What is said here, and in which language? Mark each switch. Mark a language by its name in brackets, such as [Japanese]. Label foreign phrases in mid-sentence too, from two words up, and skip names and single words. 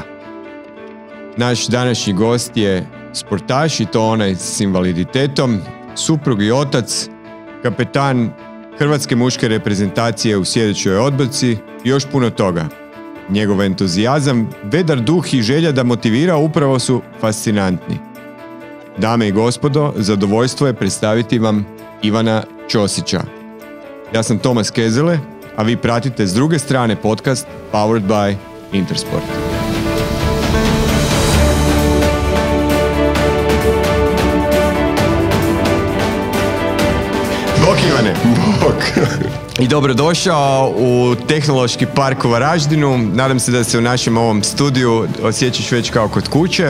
[Croatian] Naš današnji gost je sportaš i to onaj s invaliditetom, suprug i otac, kapetan hrvatske muške reprezentacije u sjedećoj odbojci i još puno toga. Njegov entuzijazam, vedar duh i želja da motivira upravo su fascinantni. Dame i gospodo, zadovoljstvo je predstaviti vam Ivana Ćosića. Ja sam Tomas Kezele, a vi pratite s druge strane podcast Powered by Intersport. Bok Ivane! Bok! I dobrodošao u Tehnološki park u Varaždinu. Nadam se da se u našem ovom studiju osjećaš već kao kod kuće.